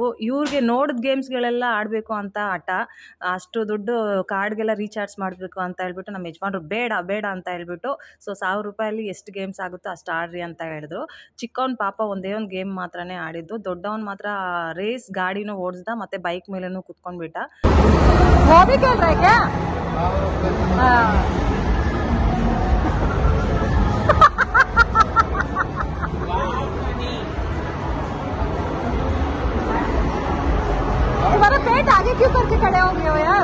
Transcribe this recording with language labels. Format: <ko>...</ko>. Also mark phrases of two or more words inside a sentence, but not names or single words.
<kn>ಇವ್ರಿಗೆ ನೋಡಿದ ಗೇಮ್ಸ್ಗಳೆಲ್ಲ ಆಡಬೇಕು ಅಂತ ಹಠ. ಅಷ್ಟು ದುಡ್ಡು ಕಾರ್ಡ್ಗೆಲ್ಲ ರೀಚಾರ್ಜ್ ಮಾಡಬೇಕು ಅಂತ ಹೇಳ್ಬಿಟ್ಟು ನಮ್ಮ ಯಜಮಾನ್ರು ಬೇಡ ಬೇಡ ಅಂತ ಹೇಳ್ಬಿಟ್ಟು ಸೊ ₹1000 ಎಷ್ಟು ಗೇಮ್ಸ್ ಆಗುತ್ತೋ ಅಷ್ಟು ಆಡ್ರಿ ಅಂತ ಹೇಳಿದ್ರು. ಚಿಕ್ಕವನ್ ಪಾಪ ಒಂದೇ ಒಂದು ಗೇಮ್ ಮಾತ್ರನೇ ಆಡಿದ್ದು. ದೊಡ್ಡವನ್ ಮಾತ್ರ ರೇಸ್ ಗಾಡಿನೂ ಓಡಿಸ್ದ ಮತ್ತೆ ಬೈಕ್ ಮೇಲೂ ಕುತ್ಕೊಂಡ್ಬಿಟ್ಟ.</kn> <hi>तुम्हारा पेट आगे क्यों करके खड़े हो गए हो यार?</hi>